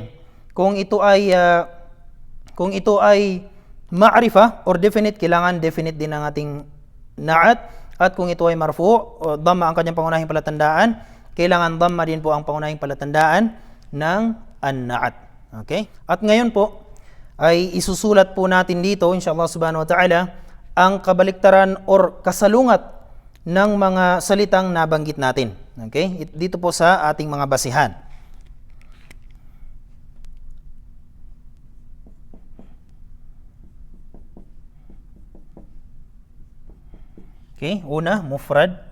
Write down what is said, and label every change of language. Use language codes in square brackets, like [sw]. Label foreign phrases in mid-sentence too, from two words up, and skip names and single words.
[tl] Kung ito ay ma'rifa or definite, kailangan definite din ang ating na'at. At kung ito ay marfu' o dhamma ang kanyang pangunahing palatandaan, kailangan dhamma din po ang pangunahing palatandaan ng an-na'at. Okay? At ngayon po ay isusulat po natin dito [ar] إن شاء الله سبحانه وتعالى [tl] ang kabaliktaran or kasalungat ng mga salitang nabanggit natin. Okay? Dito po sa ating mga basihan. Okay, una, mufrad.